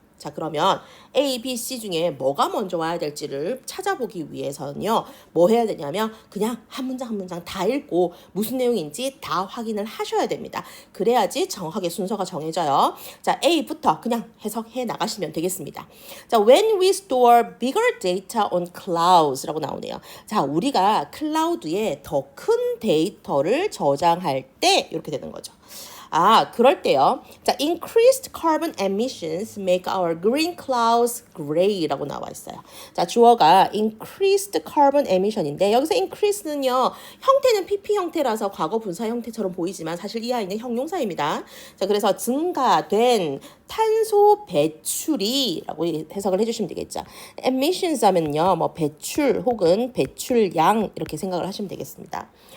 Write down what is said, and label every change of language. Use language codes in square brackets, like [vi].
[ko] 자, 그러면 A, B, C 중에 뭐가 먼저 와야 될지를 찾아보기 위해서는요, 뭐 해야 되냐면 그냥 한 문장 한 문장 다 읽고 무슨 내용인지 다 확인을 하셔야 됩니다. 그래야지 정확하게 순서가 정해져요. 자, A부터 그냥 해석해 나가시면 되겠습니다. [en] 자, when we store bigger data on clouds라고 [ko] 나오네요. 자, 우리가 클라우드에 더 큰 데이터를 저장할 때 이렇게 되는 거죠. 아, 그럴 때요. [en] 자, increased carbon emissions make our green clouds gray라고 [ko] 나와 있어요. 자, 주어가 [en] increased carbon emission [ko] 인데 여기서 increase는요. 형태는 PP 형태라서 과거 분사 형태처럼 보이지만 사실 이 아이는 형용사입니다. 자, 그래서 증가된 탄소 배출이라고 해석을 해주시면 되겠죠. emissions 하면요. 뭐 배출 혹은 배출량 이렇게 생각을 하시면 되겠습니다.